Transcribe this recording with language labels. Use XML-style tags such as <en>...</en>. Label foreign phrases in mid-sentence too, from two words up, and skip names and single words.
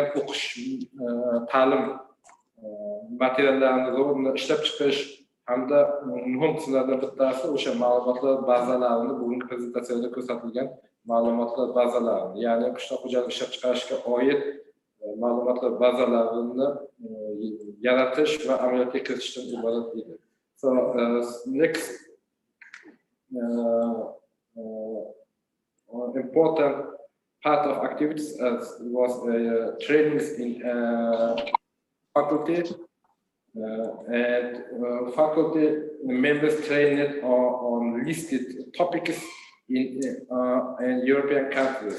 <uz>o'qish, ta'lim materiallarini ishlab chiqish hamda muhim qismlardan bittasi o'sha ma'lumotlar bazalarini, bugungi prezentatsiyada ko'rsatilgan ma'lumotlar bazalarini, ya'ni qishloq xo'jaligi ishlab chiqarishga oid ma'lumotlar bazalarini yaratish va amaliyotga kiritishdan iborat edi.</uz> <en>So next important part of activities was trainings in faculty, and faculty members trained on listed topics in European countries.</en>